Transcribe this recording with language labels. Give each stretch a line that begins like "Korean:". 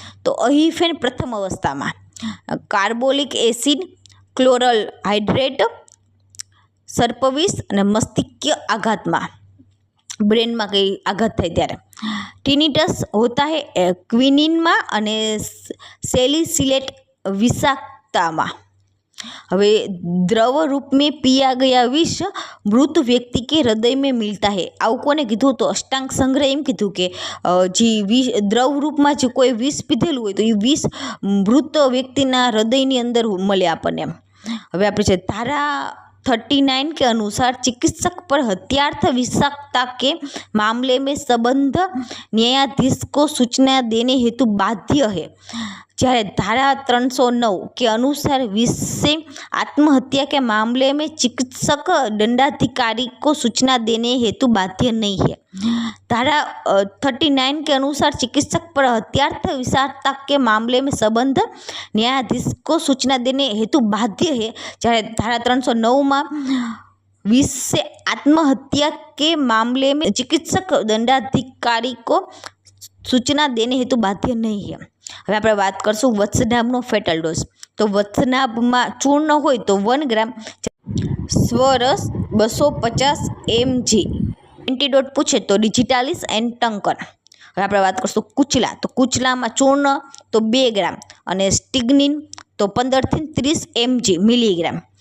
Gujarati: તો અહિફેન પ્રથમ અવસ્થામાં. કાર્બોલિક એસિડ, ક્લોરલ હાઇડ્રેટ, સર્પવિષ અને મસ્તિષ્કીય આઘાતમાં, બ્રેનમાં કંઈ આઘાત થાય ત્યારે. ટિનિટસ
Hindi: હોતા હે
Gujarati: ક્વિનિનમાં અને સેલિસિલેટ વિષાક્તતામાં. હવે
Hindi: દ્રવ रूप में पिया गया विष मृत व्यक्ति के हृदय में मिलता है.
Gujarati: આવું કોને કીધું? તો અષ્ટાંગ સંગ્રહ એમ કીધું કે જે દ્રવ રૂપમાં જે કોઈ વિષ પીધેલું હોય તો એ વિષ મૃત વ્યક્તિના હૃદયની અંદર મળે આપણને. હવે આપણે છે
Hindi: ધારા 39 के अनुसार चिकित्सक पर हत्यार्थ विषाक्तता के मामले में संबंध न्यायाधीश को सूचना देने हेतु बाध्य है.
Gujarati: જ્યારે
Hindi: धारा 309 के अनुसार विष से आत्महत्या के मामले में चिकित्सक दंडाधिकारी को सूचना देने हेतु बाध्य नहीं है. धारा 39 के अनुसार चिकित्सक पर हत्यार्थ विषाक्तता के मामले में संबंध न्यायाधीश को सूचना देने हेतु बाध्य है.
Gujarati: જ્યારે
Hindi: धारा 309 में विष से आत्महत्या के मामले में चिकित्सक दंडाधिकारी को सूचना देने हेतु बाध्य नहीं है.
Gujarati: હવે આપણે વાત કરશું વત્સનાભનો ફેટલ ડોઝ. તો વત્સનાભમાં ચૂર્ણ હોય તો 1 ગ્રામ, સ્વરસ 250 mg. એન્ટીડોટ પૂછે તો ડિજિટાલિસ એન્ડ ટંકન. હવે આપણે વાત કરશું કુચલા. તો કુચલામાં ચૂર્ણ તો 2 ગ્રામ અને સ્ટિગ્નિન તો 15 થી 30 mg મિલીગ્રામ.